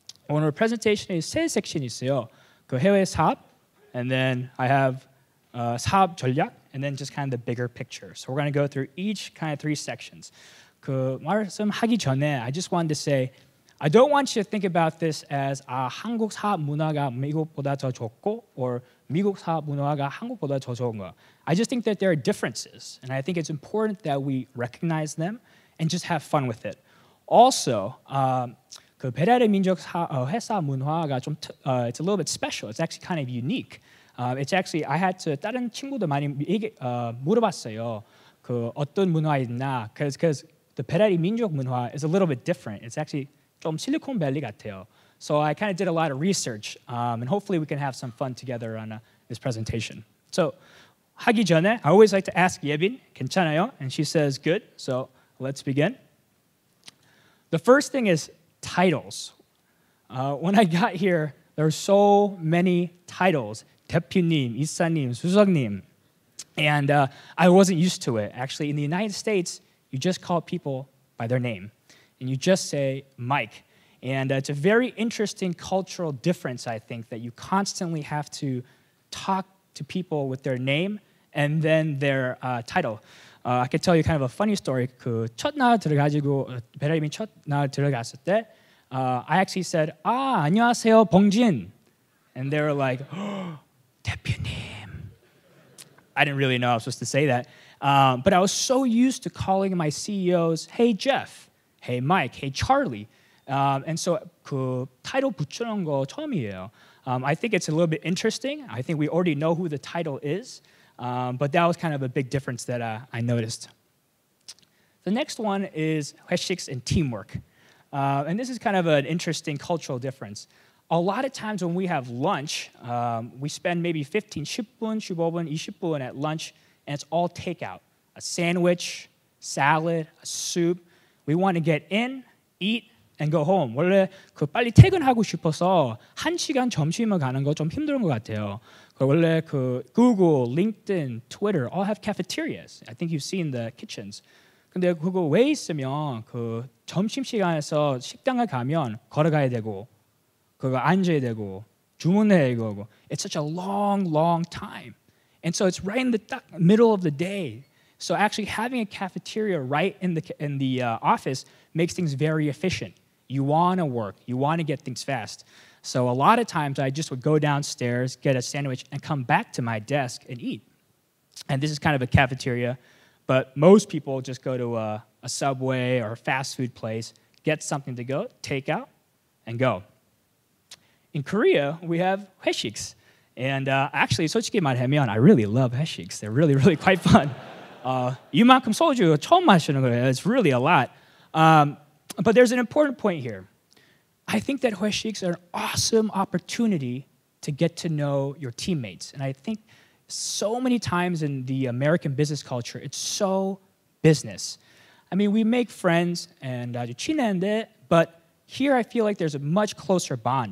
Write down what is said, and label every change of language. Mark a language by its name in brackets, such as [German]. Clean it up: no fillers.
[Korean] 오늘 presentation에 세 섹션이 있어요. 그 해외 사업, [English] and then I have [Korean] 사업 전략, [English] and then just kind of the bigger picture. So we're going to go through each kind of three sections. [Korean] 그 말씀하기 전에 [English] I just wanted to say I don't want you to think about this as [Korean] 한국 사업 문화가 미국보다 더 좋고 [English] or [Korean] 미국 사업 문화가 한국보다 더 좋은 거. [English] I just think that there are differences, and I think it's important that we recognize them and just have fun with it. Also, [Korean] 그 베라리 민족 회사 문화가 좀 [English] it's a little bit special. It's actually kind of unique. It's actually I had to [Korean] 다른 친구들 많이 물어봤어요. 그 어떤 문화 있나? [English] Because the 베라리 민족 문화 is a little bit different. It's actually [Korean] 좀 실리콘밸리 같아요. [English] So I kind of did a lot of research, and hopefully we can have some fun together on this presentation. So [Korean] 하기 전에 [English] I always like to ask 예빈, [Korean] 괜찮아요? [English] And she says good. So let's begin. The first thing is titles. When I got here, there are so many titles. [Korean] 대표님, 이사님, 수석님. [English] And I wasn't used to it. Actually, in the United States, you just call people by their name. And you just say Mike. And it's a very interesting cultural difference, I think, that you constantly have to talk to people with their name and then their title. I can tell you kind of a funny story. [Korean] 그 첫날 들어가지고 베라리민 첫날 들어갔을 때 [English] I actually said, [Korean] 안녕하세요, 봉진. [English] And they were like, 대표님. I didn't really know I was supposed to say that. But I was so used to calling my CEOs, hey, Jeff, hey, Mike, hey, Charlie. And so [Korean] 그 title 붙이는 거 처음이에요. [English] I think it's a little bit interesting. I think we already know who the title is. But that was kind of a big difference that I noticed. The next one is 회식 and teamwork. And this is kind of an interesting cultural difference. A lot of times when we have lunch, we spend maybe 15, [Korean] 10분, 15분, 20분 [English] at lunch, and it's all takeout. A sandwich, salad, a soup. We want to get in, eat, and go home. [Korean] 원래 그 빨리 퇴근하고 싶어서 1시간 점심을 가는 거 좀 힘든 것 같아요. 원래 그 [English] Google, LinkedIn, Twitter all have cafeterias. I think you've seen the kitchens. [Korean] 근데 그거 왜 있으면 그 점심 시간에서 식당을 가면 걸어가야 되고 그거 앉아야 되고 주문해야 되고 [English] it's such a long time. And so it's right in the middle of the day. So actually having a cafeteria right in the office makes things very efficient. You want to work. You want to get things fast. So a lot of times I just would go downstairs, get a sandwich, and come back to my desk and eat. And this is kind of a cafeteria, but most people just go to a Subway or a fast food place, get something to go, take out, and go. In Korea, we have 회식s. And actually, [Korean] 솔직히 말하면, [English] I really love 회식s. They're really quite fun. [Korean] 이만큼 소주 처음 마시는 거예요. [English] It's really a lot. But there's an important point here. I think that 회식s are an awesome opportunity to get to know your teammates. And I think so many times in the American business culture, it's so business. I mean, we make friends and [Korean] 아주 친한데, [English] but here I feel like there's a much closer bond.